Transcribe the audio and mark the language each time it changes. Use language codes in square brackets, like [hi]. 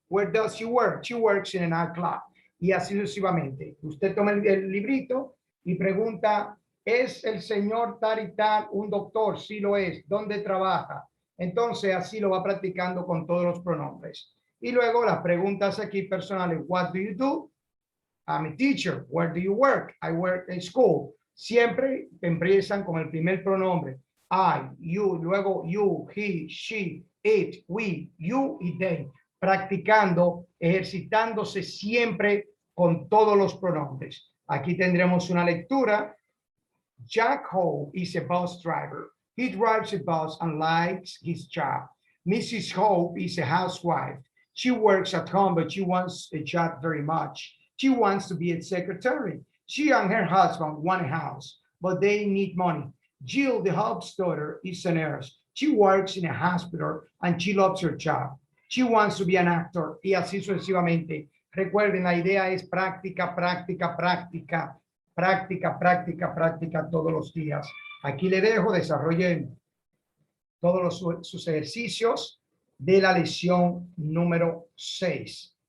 [en] Where does she work? She works in a nightclub. [es] Y así sucesivamente. Usted toma el librito y pregunta, ¿es el señor tal y tal un doctor? Sí lo es. ¿Dónde trabaja? Entonces así lo va practicando con todos los pronombres. Y luego las preguntas aquí personales. [en] What do you do? I'm a teacher. Where do you work? I work in school. [es] Siempre empiezan con el primer pronombre. I, you, luego you, he, she, it, we, you y they. Practicando, ejercitándose siempre con todos los pronombres. Aquí tendremos una lectura. [en] Jack Hope is a bus driver. He drives a bus and likes his job. Mrs. Hope is a housewife. She works at home, but she wants a job very much. She wants to be a secretary. She and her husband want a house, but they need money. Jill, the Hope's daughter, is a nurse. She works in a hospital and she loves her job. She wants to be an actor, [es] y así sucesivamente. Recuerden, la idea es práctica, práctica, práctica, práctica, práctica, práctica todos los días. Aquí le dejo, desarrollen todos sus ejercicios de la lección número 6.